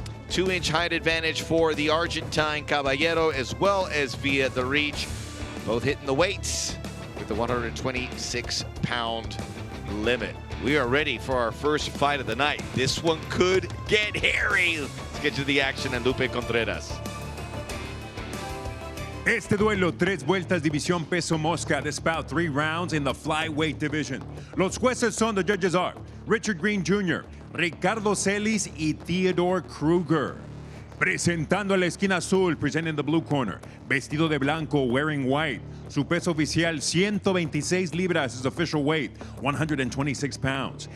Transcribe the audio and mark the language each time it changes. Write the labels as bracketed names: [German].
[English] 2-inch height advantage for the Argentine Caballero, as well as via the reach. Both hitting the weights with the 126-pound limit. We are ready for our first fight of the night. This one could get hairy. Let's get to the action and Lupe Contreras. [Spanish] Este duelo, 3 vueltas, división peso mosca. [English] This bout, 3 rounds in the flyweight division. [Spanish] Los jueces son, [English] the judges are [Spanish] Richard Green Jr., Ricardo Celis y Theodore Kruger. Presentando a la esquina azul, [English] presenting the blue corner, [Spanish] vestido de blanco, [English] wearing white. [Spanish] Su peso oficial, 126 libras, [English] his official weight, 126 pounds.